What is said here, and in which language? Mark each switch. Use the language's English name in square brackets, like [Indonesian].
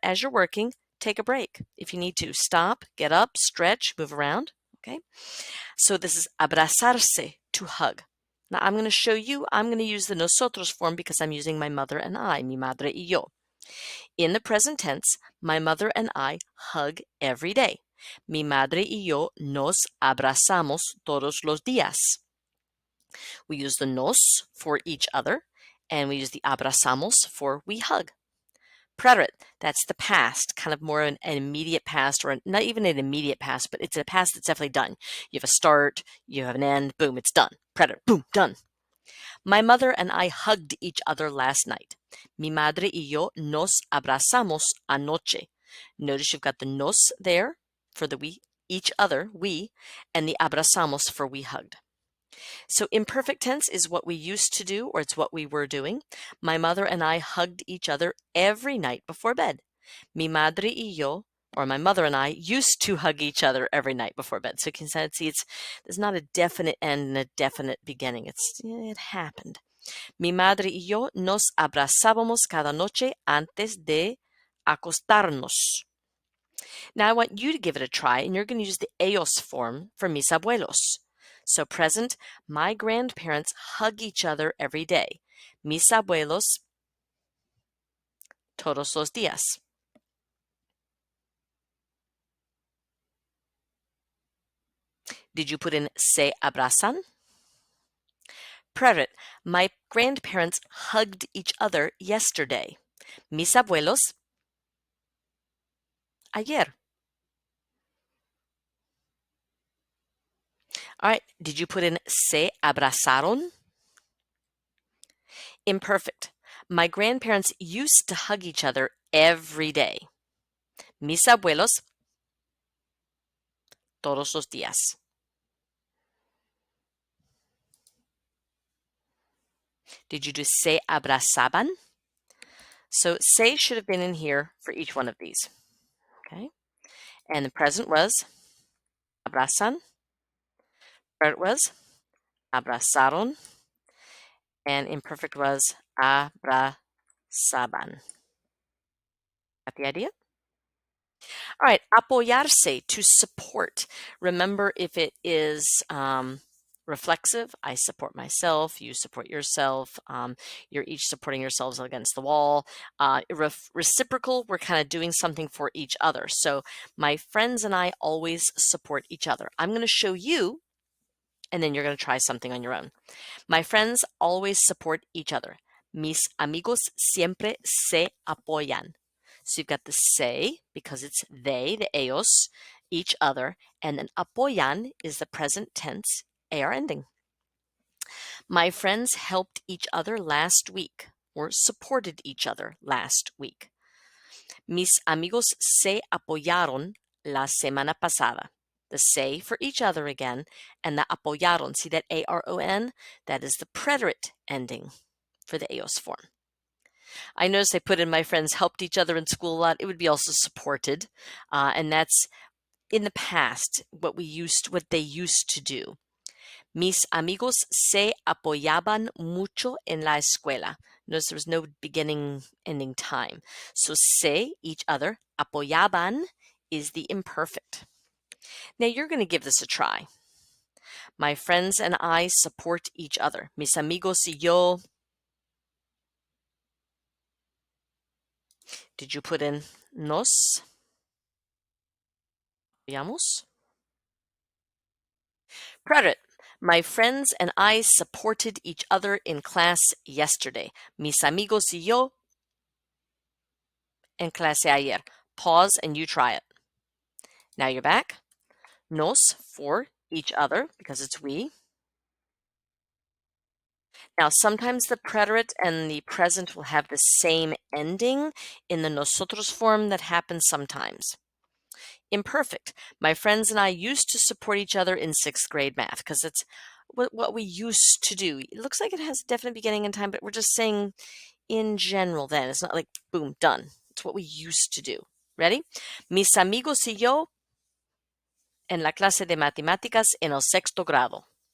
[English] As you're working, take a break. If you need to, stop, get up, stretch, move around. Okay? So this is abrazarse, to hug. Now I'm going to show you, I'm going to use the nosotros form because I'm using my mother and I, [Spanish] mi madre y yo. [English] In the present tense, my mother and I hug every day. [Spanish] Mi madre y yo nos abrazamos todos los días. [English] We use the nos for each other, and we use the abrazamos for we hug. Preterite, that's the past, kind of more an immediate past, or not even an immediate past, but it's a past that's definitely done. You have a start, you have an end, boom, it's done. Preterite, boom, done. My mother and I hugged each other last night. [Spanish] Mi madre y yo nos abrazamos anoche. [English] Notice you've got the nos there for the we, each other, we, and the abrazamos for we hugged. So imperfect tense is what we used to do, or it's what we were doing. My mother and I hugged each other every night before bed. [Spanish] Mi madre y yo, [English] or my mother and I, used to hug each other every night before bed. So you can see there's not a definite end and a definite beginning. It happened. [Spanish] Mi madre y yo nos abrazábamos cada noche antes de acostarnos. [English] Now I want you to give it a try, and you're going to use the ellos form for mis abuelos. So present, my grandparents hug each other every day. [Spanish] Mis abuelos todos los días. [English] Did you put in se abrazan? Preterite, my grandparents hugged each other yesterday. [Spanish] Mis abuelos ayer. [English] All right, did you put in se abrazaron? Imperfect. My grandparents used to hug each other every day. [Spanish] Mis abuelos todos los días. [English] Did you do se abrazaban? So se should have been in here for each one of these. Okay. And the present was abrazan. Present was abrazaron. And imperfect was abrazaban. Got the idea? All right, apoyarse, to support. Remember, if it is reflexive, I support myself, you support yourself, you're each supporting yourselves against the wall. Reciprocal, we're kind of doing something for each other. So my friends and I always support each other. I'm going to show you, and then you're going to try something on your own. My friends always support each other. [Spanish] Mis amigos siempre se apoyan. [English] So you've got the se, because it's they, the ellos, each other, and then apoyan is the present tense, AR ending. My friends helped each other last week, or supported each other last week. [Spanish] Mis amigos se apoyaron la semana pasada. [English] The se for each other again, and the apoyaron, see that ARON? That is the preterite ending for the ellos form. I noticed I put in my friends helped each other in school a lot. It would be also supported, and that's in the past what they used to do. [Spanish] Mis amigos se apoyaban mucho en la escuela. [English] Notice there was no beginning, ending time. So se, each other, apoyaban is the imperfect. Now you're going to give this a try. My friends and I support each other. [Spanish] Mis amigos y yo. [English] Did you put in nos? [Spanish] Apoyamos? [English] Preterite. My friends and I supported each other in class yesterday. [Spanish] Mis amigos y yo en clase ayer. [English] Pause and you try it. Now you're back. Nos for each other because it's we. Now sometimes the preterite and the present will have the same ending in the nosotros form. That happens sometimes. Imperfect. My friends and I used to support each other in 6th grade math because it's what we used to do. It looks like it has a definite beginning and time, but we're just saying in general then. It's not like, boom, done. It's what we used to do. Ready? [Spanish] Mis amigos y yo en la clase de matemáticas en el 6º grado.